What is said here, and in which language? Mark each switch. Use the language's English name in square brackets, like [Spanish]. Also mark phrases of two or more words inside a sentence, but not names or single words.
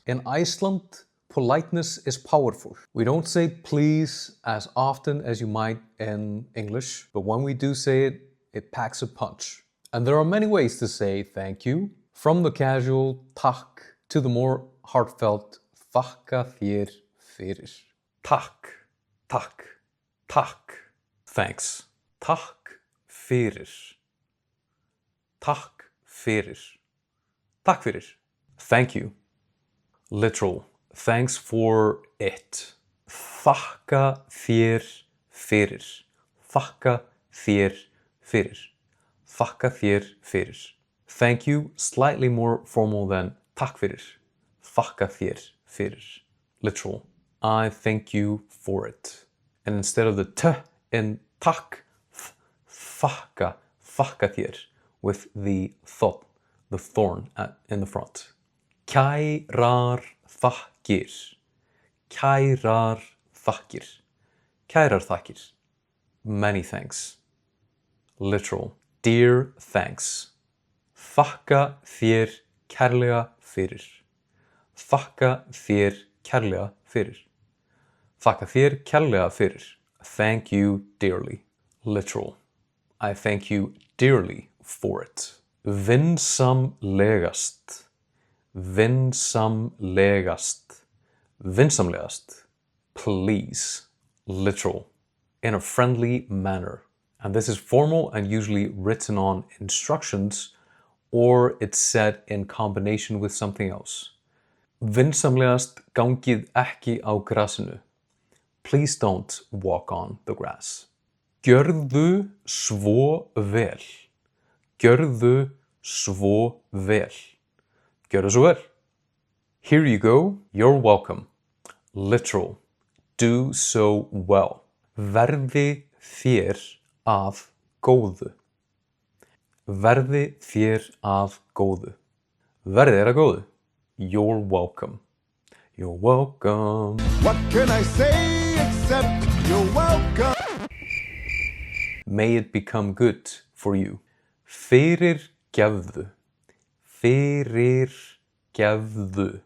[English] In Iceland, politeness is powerful. We don't say please as often as you might in English, but when we do say it, it packs a punch. And there are many ways to say thank you, from the casual takk to the more heartfelt [Icelandic] þakka þér fyrir. Takk, takk, takk. Thanks. Takk fyrir. Takk fyrir. Takk fyrir. [English] Thank you. Literal. Thanks for it. [Icelandic] Þakka þér fyrir. Þakka þér fyrir. Þakka þér fyrir. [English] Thank you, slightly more formal than [Icelandic] takk fyrir. Þakka þér fyrir. [English] Literal. I thank you for it. And instead of the t in takk, [Icelandic] þakka þér, [English] with the thought, the thorn in the front. [Icelandic] Kærar þakkir. Kærar þakkir. Kærar þakkir. [English] Many thanks. Literal. Dear thanks. [Icelandic] Þakka þér kærlega fyrir. Þakka þér kærlega fyrir. Þakka þér kærlega fyrir. [English] Thank you dearly. Literal. I thank you dearly for it. [Icelandic] Vinsamlegast. Vinsamlegast. Vinsamlegast. [English] Please. Literal. In a friendly manner. And this is formal and usually written on instructions, or it's said in combination with something else. [Icelandic] Vinsamlegast gangið ekki á grasinu. [English] Please don't walk on the grass. [Icelandic] Gjörðu svo vel. Gjörðu svo vel. Gjörðu svo vel. [English] Here you go. You're welcome. Literal. Do so well. [Icelandic] Verði þér að góðu. Verði þér að góðu. Verði þér að góðu. [English] You're welcome. You're welcome. What can I say except you're welcome? May it become good for you. [Icelandic] Fyrirgefðu. Fyrirgefðu.